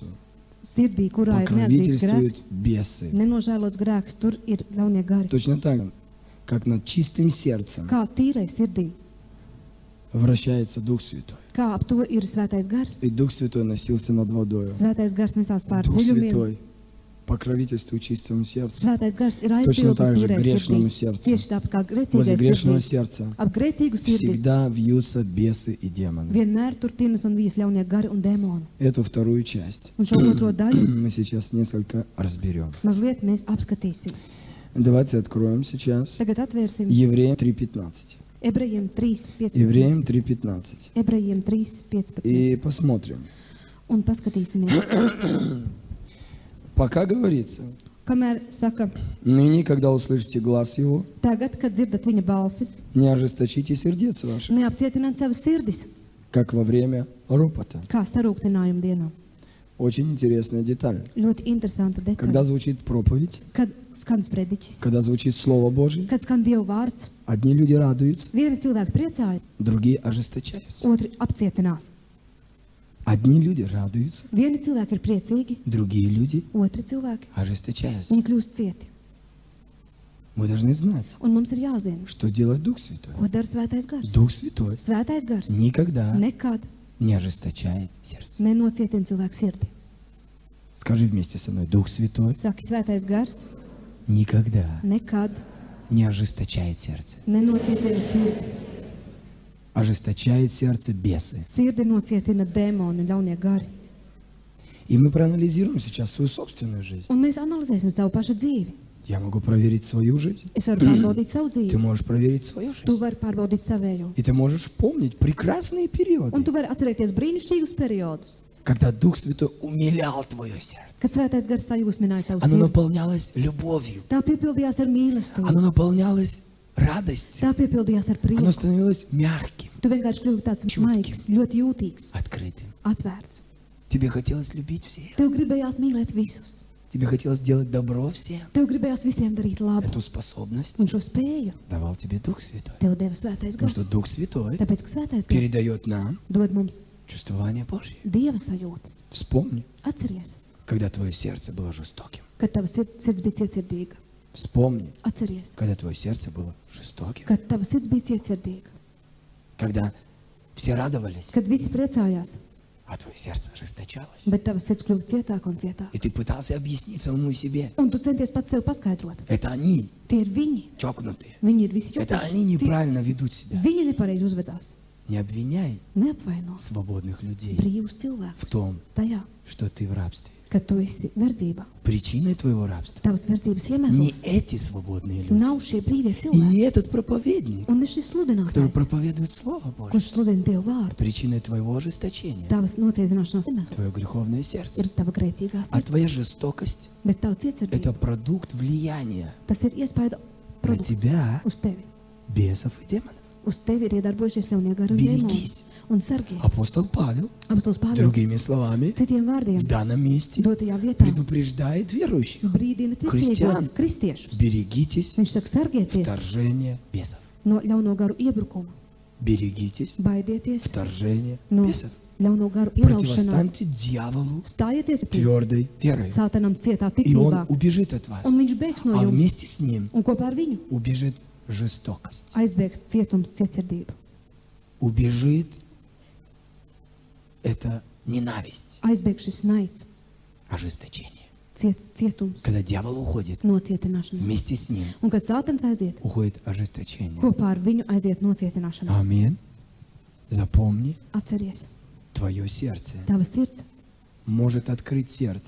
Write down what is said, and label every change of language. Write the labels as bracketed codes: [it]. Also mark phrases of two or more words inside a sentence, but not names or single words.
[lv] sirdī, kurā ir neatzīts [ru] покровительствуют [lv] grēks, [ru] бесы. [lv] nenožēlots grēks, tur ir ļaunie gari. [ru] Точно так, как над чистым сердцем [lv] Kā tīrai sirdī, [ru] вращается Дух Святой. [lv] kā ap to ir svētais gars. [ru] И Дух Святой носился над водой. [lv] Svētais gars nesās pār [ru] Дух [lv] dziļumiem. [ru] Святой покровительствует чистому сердцу. [lv] Svētais gars ir [ru] Точно [lv] aizpildījis [ru] так же [lv] tīrai [ru] грешному [lv] sirdī. [ru] сердцу. [lv] Tieši tāpat kā [ru] Возле [lv] grēcīgai [ru] грешного [lv] sirdī. [ru] сердца [lv] Ap grēcīgu sirdi [ru] всегда вьются бесы и демоны. [lv] vienmēr tur tinas un vijas ļaunie gari un dēmoni. [ru] Эту вторую часть [lv] Un šo otro daļu [ru] мы сейчас несколько разберем. [lv] mazliet mēs apskatīsim. [ru] Давайте откроем сейчас [lv] Tagad atvērsim [ru] Евреям 3:15. [lv] Ebrejiem 3:15. [ru] Евреям 3:15. [lv] Ebrejiem 3:15. [ru] И посмотрим. [lv] Un paskatīsimies. [ru] Пока говорится, [lv] Kamēr saka, [ru] ныне, когда услышите глаз Его, [lv] tagad, kad dzirdat viņa balsi, [ru] не ожесточите сердец ваших, [lv] neapcietināt savas sirdis, [ru] как во время ропота. [lv] kā sarūktinājuma dienā. [ru] Очень интересная деталь. [lv] Ļoti interesanta [ru] Когда [lv] detaļa. [ru] звучит проповедь, [lv] Kad skan sprediķis, [ru] когда звучит Слово Божье, [lv] kad skan Dieva vārds, [ru] одни люди радуются, [lv] vieni cilvēki priecājas, [ru] другие ожесточаются. [lv] otri apcietinās. [ru] Одни люди радуются, [lv] Vieni cilvēki ir priecīgi, [ru] другие люди [lv] otri cilvēki, [ru] ожесточаются. [lv] viņi kļūst cieti. [ru] Мы должны знать, [lv] Un mums ir jāzina, [ru] что делает Дух Святой. [lv] ko dara svētais gars. [ru] Дух Святой [lv] Svētais gars [ru] никогда [lv] nekad [ru] не ожесточает сердце. [lv] nenocietina cilvēku sirdi. [ru] Скажи вместе со мной, Дух Святой [lv] Saki, svētais gars [ru] никогда [lv] nekad [ru] не ожесточает сердце. [lv] nenocietina sirdi. [ru] Ожесточает сердце бесы. [lv] Sirdi nocietina dēmoni un ļaunie gari. [ru] И мы проанализируем сейчас свою собственную жизнь. [lv] Un mēs analizēsim savu pašu dzīvi. [ru] Я могу проверить свою жизнь. [lv] Es varu pārbaudīt savu [ru] Ты [lv] dzīvi. [ru] можешь проверить свою [lv] Tu [ru] жизнь. [lv] vari pārbaudīt savējo. [ru] И ты можешь помнить прекрасные [lv] Un [ru] периоды, [lv] tu vari atcerēties brīnišķīgus periodus, [ru] когда Дух Святой умилял твое сердце. [lv] kad svētais gars sajūsmināja tavu [ru] Оно [lv] sirdi. [ru] наполнялось любовью. [lv] Tā piepildījās ar mīlestību. [ru] Оно наполнялось радостью. [lv] Tā piepildījās ar [ru] Оно [lv] prieku. [ru] становилось мягким, [lv] Tu vienkārši kļuvi tāds Čūtkim. maigs, ļoti jūtīgs, [ru] открытым. [lv] atvērts. [ru] Тебе хотелось любить всех. [lv] Tev gribējās mīlēt visus. [ru] Тебе хотелось делать добро всем. [lv] Tev gribējās visiem darīt labu. [ru] Эту способность [lv] Un šo spēju [ru] давал тебе Дух Святой. [lv] tev deva Svētais [ru] Потому [lv] Gars. [ru] что Дух Святой [lv] Tāpēc, ka Svētais Gars [ru] передает нам [lv] dod mums [ru] чувствование Божье. [lv] Dieva sajūtas. [ru] Вспомни, [lv] Atceries, [ru] когда твое сердце было жестоким. [lv] kad tava sirds bija cietsirdīga. [ru] Вспомни, [lv] Atceries, [ru] когда твое сердце было жестоким. [lv] kad tava sirds bija cietsirdīga. [ru] Когда все радовались, [lv] Kad visi priecājās, [ru] а твое сердце расточалось. [lv] bet tava sirds kļuva cietāka un cietāka. [ru] И ты пытался объяснить самому себе. [lv] Un tu centies pats sev paskaidrot. [ru] Это они, [lv] Tie ir viņi. [ru] чокнутые. [lv] Viņi ir visi [ru] Это они [lv] čukuši. [ru] неправильно ведут себя. [lv] Viņi nepareizi uzvedās. [ru] Не обвиняй [lv] Neapvaino [ru] свободных людей [lv] brīvus [ru] в [lv] cilvēkus [ru] том, [lv] tajā, [ru] что ты в рабстве. [lv] ka tu esi verdzībā. [ru] Причиной твоего рабства [lv] Tavas verdzības [ru] не [lv] iemesls [ru] эти свободные люди. [lv] nav šie brīvie [ru] И не [lv] cilvēki. [ru] этот проповедник, [lv] Un ne šis [ru] который [lv] sludinātājs, [ru] проповедует Слово Божье. [lv] kurš sludina Dievu vārdu. [ru] Причиной твоего ожесточения, [lv] Tavas nocietināšanās [ru] твое [lv] iemesls [ru] греховное сердце. [lv] ir tava grēcīgā [ru] А [lv] sirds. [ru] твоя жестокость [lv] Bet tava – [ru] это [lv] cietsirdība, [ru] продукт влияния [lv] tas ir iespēja [ru] на [lv] produkts [ru] тебя, [lv] uz tevi. [ru] бесов и демонов. [lv] Uz tevi ir iedarbojušies ļaunie gari un [ru] Берегись. [lv] dēmoni. Un sargies. [ru] Апостол Павел, [lv] Apostols Pāvils [ru] другими словами, [lv] citiem vārdiem [ru] в данном месте [lv] dotajā vietā [ru] предупреждает верующих. [lv] brīdina [ru] Христиан. [lv] ticīgos kristiešus. [ru] Берегитесь [lv] Viņš saka, sargieties [ru] вторжения бесов. [lv] no ļauno garu iebrukuma. [ru] Берегитесь [lv] Baidieties [ru] вторжения [lv] no [ru] бесов. [lv] ļauno garu ielaušanās. [ru] Противостаньте дьяволу [lv] Stājieties pie [ru] твердой верой. [lv] Sātanam cietā [ru] И он [lv] ticībā, [ru] убежит от вас. [lv] un viņš bēgs no [ru] А [lv] jums. [ru] вместе с ним [lv] Un kopā ar viņu [ru] убежит жестокость. [lv] aizbēgs cietums, cietsirdība. [ru] Убежит это ненависть, [lv] Aizbēgs šis naids, [ru] ожесточение. [lv] cietums, [ru] Когда дьявол уходит, [lv] nocietināšanās. [ru] вместе с ним [lv] Un kad Sātans aiziet, [ru] уходит ожесточение. [lv] kopā ar viņu aiziet nocietināšanās. [ru] Аминь. Запомни, [lv] Atceries, [ru] твое сердце [lv] tava sirds [ru] может открыть сердце,